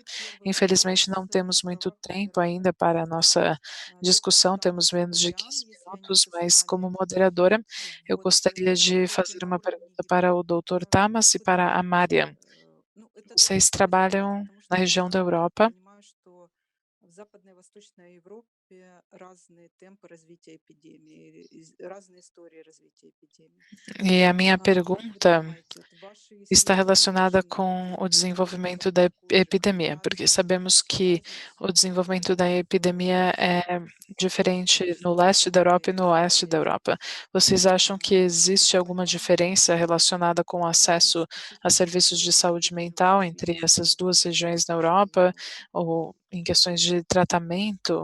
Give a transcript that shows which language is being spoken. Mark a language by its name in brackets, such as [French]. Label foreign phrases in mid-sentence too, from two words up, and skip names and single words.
[Portuguese] Infelizmente, não temos muito tempo ainda para a nossa discussão, temos menos de 15 minutos, mas como moderadora, eu gostaria de fazer uma pergunta para o Dr. Tamas e para a Mariam. Vocês trabalham na região da Europa. [Russian] В Западной и Восточной Европе разные темпы развития эпидемии, разные истории развития эпидемии. [Portuguese] E a minha [Russian] Как вы [Portuguese] pergunta [Russian] думаете, ваши [Portuguese] está [Russian] исследования [Portuguese] relacionada [Russian] покажи, [Portuguese] com o desenvolvimento da [Russian] какую же [Portuguese] epidemia, porque [Russian] разницу [Portuguese] sabemos que o desenvolvimento da epidemia é diferente no [Russian] в [Portuguese] leste da Europa e no [Russian] Западной [Portuguese] oeste da [Russian] Европе [Portuguese] Europa. Vocês acham que existe alguma diferença relacionada com o acesso a serviços de saúde mental entre essas duas regiões na Europa ou em questões de tratamento?